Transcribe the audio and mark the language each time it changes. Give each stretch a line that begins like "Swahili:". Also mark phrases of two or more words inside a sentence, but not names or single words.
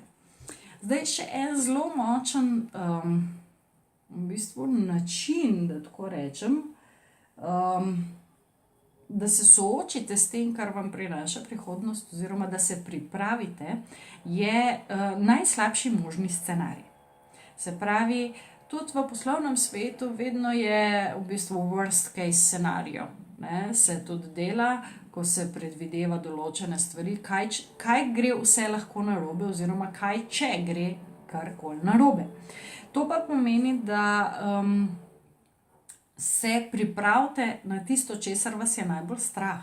Slovenian: Zdaj še en zelo močen v bistvu način, da tako rečem, da se soočite s tem, kar vam prinaša prihodnost, oziroma da se pripravite, je najslabši možni scenarij. Se pravi, tudi v poslovnem svetu vedno je v bistvu
English: worst case scenario.
Slovenian: Se tudi dela, ko se predvideva določene stvari, kaj gre vse lahko narobe, oziroma kaj, če gre karkoli narobe. To pa pomeni, da se pripravite na tisto, česar vas je najbolj strah.